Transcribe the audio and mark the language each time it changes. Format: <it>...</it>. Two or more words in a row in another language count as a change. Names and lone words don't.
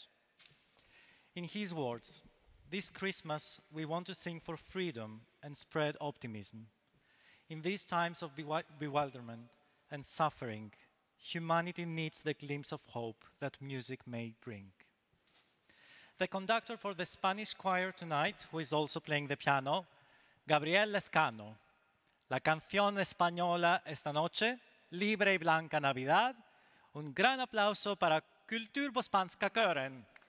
<en>In his words, this Christmas we want to sing for freedom and spread optimism. In these times of bewilderment and suffering, humanity needs the glimpse of hope that music may bring. The conductor for the Spanish choir tonight, who is also playing the piano, Gabriel Lezcano.</en> <es>La canción española esta noche, Libre y Blanca Navidad. Un gran aplauso para Kultur på Spanska-kören.</es>